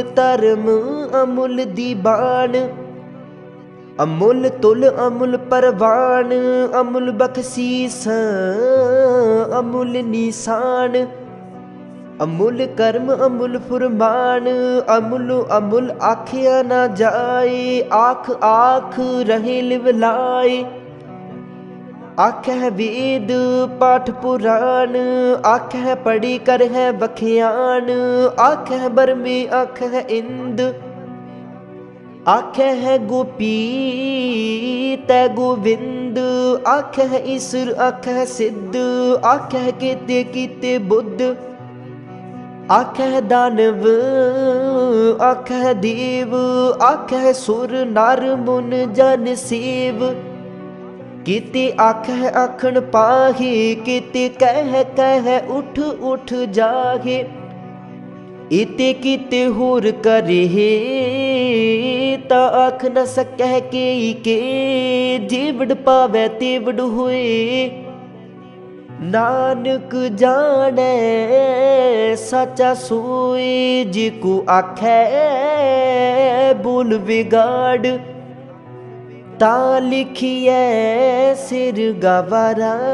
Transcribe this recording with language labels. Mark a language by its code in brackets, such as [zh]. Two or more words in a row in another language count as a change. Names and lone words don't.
[pa] ਧਰਮ ਅਮੁਲ ਦੀਵਾਨ, ਅਮੁਲ ਤੁਲ ਅਮੁਲ ਪਰਵਾਨ, ਅਮੁਲ ਬਖ਼ਸ਼ੀਸ ਅਮੁਲ ਨਿਸ਼ਾਨ, ਅਮੁਲ ਕਰਮ ਅਮੁਲ ਫੁਰਮਾਨ, ਅਮੁਲ ਅਮੁਲ ਆਖਿਆ ਨ ਜਾਏ, ਆਖ ਆਖ ਰਹੇ ਲਿਵਲਾਏ, ਆਖੈ ਵੇਦ ਪਾਠ ਪੁਰਾਣ, ਆਖੈ ਪੜ੍ਹੀ ਕਰ ਹੈ ਬਖਿਆਨ, ਆਖੈ ਬਰਮੇ ਆਖੈ ਇੰਦ, ਆਖੈ ਹੈ ਗੋਪੀ ਤੈ ਗੋਵਿੰਦ, ਆਖੈ ਹੈ ਈਸ਼ਵਰ ਆਖੈ ਸਿੱਧ, ਆਖੈ ਕੇਤੇ ਕੀਤੇ ਬੁੱਧ, ਆਖੈ ਦਾਨਵ ਆਖੈ ਦੇਵ, ਆਖੈ ਸੁਰ ਨਰ ਮੁਨ ਜਨ ਸੇਵ, ਕੇਤੇ ਆਖੈ ਆਖਣ ਪਾਹੇ, ਕੇਤੇ ਕਹ ਉਠ ਉਠ ਜਾਹੇ, ਇਤੇ ਕੀਤੇ ਹੋਰ ਕਰੇ ਤਾ ਆਖ ਨ ਸਕਹ ਕੇ ਜੇਵੜ ਪਾਵੈ ਤੇਵੜ ਹੋਏ, ਨਾਨਕ ਜਾਨੇ ਸਚਾ ਸੋਏ, ਜਿਕੋ ਆਖੈ ਬੋਲ ਬਿਗਾੜ, ਤਾ ਲਿਖਿਏ ਸਿਰ ਗਵਾਰਾ